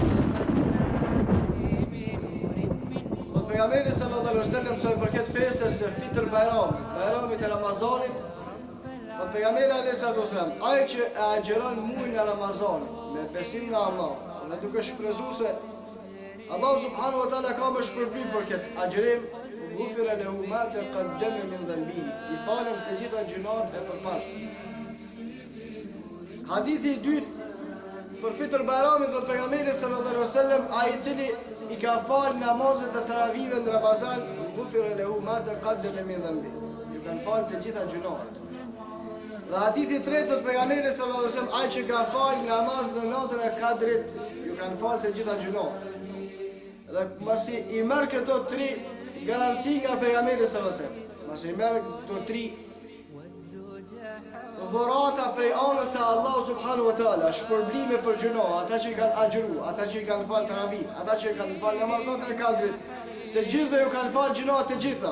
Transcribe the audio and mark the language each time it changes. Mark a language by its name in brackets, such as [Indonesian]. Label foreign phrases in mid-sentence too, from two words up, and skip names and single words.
[Albanian] Dhe pejgamberi [Arabic] صلى الله عليه وسلم [Albanian] sa I përket festës së Fitr Bajramit, Bajramit e Ramazanit, dhe pejgamberi [Arabic] صلى الله عليه وسلم, [Albanian] ai që e agjeron muajin e Ramazanit me besim në Allah, dhe duke shpresuar se Allah [Arabic] سبحانه وتعالى [Albanian] ka më shpërblim për këtë agjerim, [Arabic] غفر له ما تقدم من ذنبه, [Albanian] I falem të gjitha gjunat e përpashme. Hadithi I dytë për Fitr Bajramit dhe pejgamberi [Arabic] صلى الله عليه وسلم, [Albanian] ai I cili I ka fal namazet e taravive në Ramazan, [Arabic] غفر له ما تقدم من ذنبه, [Albanian] ju kanë fal të gjitha gjunat. Dhe hadithi I tretë të pejgamberit [Arabic] صلى الله عليه وسلم, [Albanian] ai që ka fal namaz në natën e Kadrit, ju kanë fal të gjitha gjunat. Dhe masi I merr këto 3 garanci nga pejgamberi [Arabic] صلى الله عليه وسلم, [Albanian] masi I merr këto 3 dhurata prej anës së Allah [Arabic] سبحانه وتعالى, [Albanian] shpërblime për gjuna, ata që I kanë agjëru, ata që I kanë fal taravih, ata që I kanë fal namazat e Kadrit, të gjithëve ju kanë fal gjuna të gjitha.